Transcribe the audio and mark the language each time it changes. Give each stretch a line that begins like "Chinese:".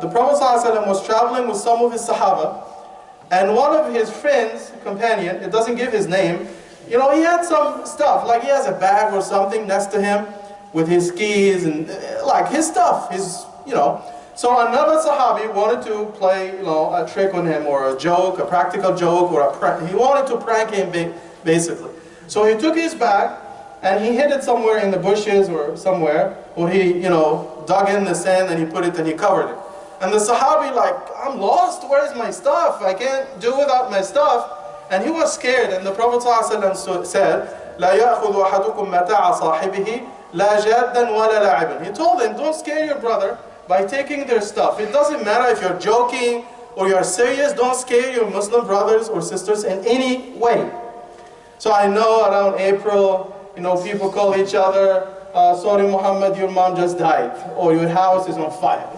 English: The Prophet ﷺ was traveling with some of his Sahaba. And one of his friends, companion, it doesn't give his name, he had some stuff, like he has a bag or something next to him with his skis and like his stuff, So another Sahabi wanted to play, a trick on him or a joke, a practical joke, or he wanted to prank him basically. So he took his bag and he hid it somewhere in the bushes or somewhere, or he, dug in the sand and he put it and he covered it. And the Sahabi like, I'm lost, where is my stuff? I can't do without my stuff. And he was scared, and the Prophet ﷺ said,
Arabic: لا يأخذ أحدكم متاع صاحبه لا جادا ولا لاعبا.
English: He told them, don't scare your brother by taking their stuff. It doesn't matter if you're joking or you're serious, don't scare your Muslim brothers or sisters in any way. So I know around April, people call each other, sorry Muhammad, your mom just died, or your house is on fire.